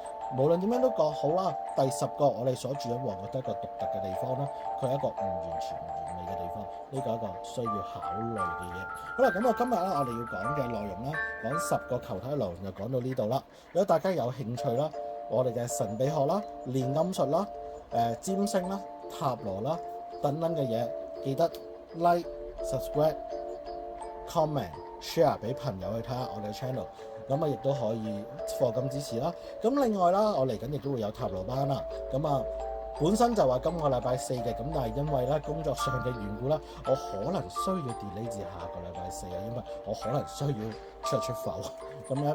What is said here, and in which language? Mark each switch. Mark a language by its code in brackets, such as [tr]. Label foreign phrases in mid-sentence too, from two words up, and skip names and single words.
[yue] 無論點樣都講好啦，第十個我哋所住緊王國都係一個獨特嘅地方啦，佢係一個唔完全完美嘅地方，呢個係一個需要考慮嘅嘢。好啦，咁我今日咧我哋要講嘅內容啦，講十個球體內容就講到呢度啦。如果大家有興趣啦，我哋嘅神秘學啦、煉金術啦、占星啦、塔羅啦等等嘅嘢，記得 [en] like、subscribe、comment、share [yue] 俾朋友去睇下我哋嘅 channel。咁啊，亦都可以課金支持啦。咁另外啦，我嚟緊亦都會有塔羅班啦。咁啊，本身就話今個禮拜四嘅，咁但係因為咧工作上嘅緣故啦，我可能需要 delay 至下個禮拜四啊，因為我可能需要出埠咁樣。